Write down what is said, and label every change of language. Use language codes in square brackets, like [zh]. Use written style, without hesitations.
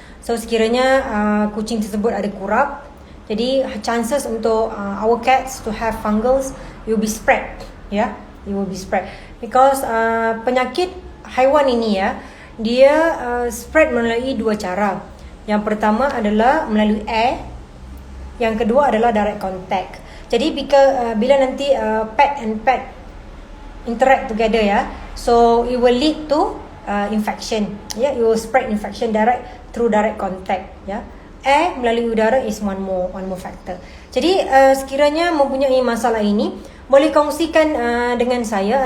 [ms] So sekiranya kucing tersebut ada kurap, jadi chances untuk [en] our cats to have fungals will be spread [ms] ya, [en] it will be spread because [ms] penyakit haiwan ini ya, dia spread melalui 2 cara. Yang pertama adalah melalui air, yang kedua adalah direct contact. Jadi bila nanti [en] pet and pet interact together ya, so it will lead to infection ya, it will spread infection through direct contact ya. [ms] Air melalui udara [en] is one more factor. [ms] Jadi sekiranya mempunyai masalah ini, boleh kongsikan dengan saya.